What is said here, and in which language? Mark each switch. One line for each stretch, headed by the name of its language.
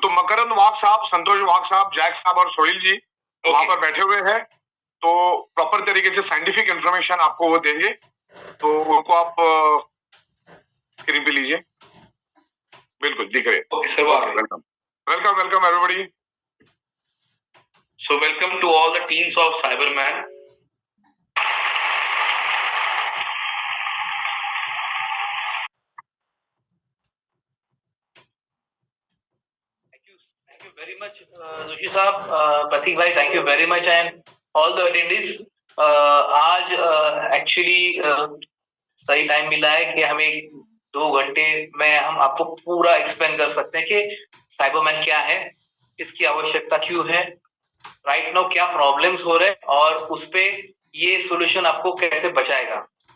Hindi: तो मकरंद वाघ साहब, संतोष वाघ साहब, जैक साहब और सोहेल जी वहां पर बैठे हुए हैं। तो प्रॉपर तरीके से साइंटिफिक इंफॉर्मेशन आपको वो देंगे। तो उनको आप स्क्रीन पे लीजिए। बिल्कुल दिख रहे।
English: Okay sir, welcome welcome welcome everybody. So welcome to all the teams of Cyberman. Thank you very much, Joshi साहब, प्रतीक भाई, thank you very much and all the attendees.
Hindi: आज एक्चुअली सही टाइम मिला है कि हमें 2 घंटे में हम आपको पूरा एक्सप्लेन कर सकते हैं कि साइबरमैन क्या है, इसकी आवश्यकता क्यों है, राइट नाउ क्या प्रॉब्लम्स हो रहे हैं और उस पे ये सॉल्यूशन आपको कैसे बचाएगा।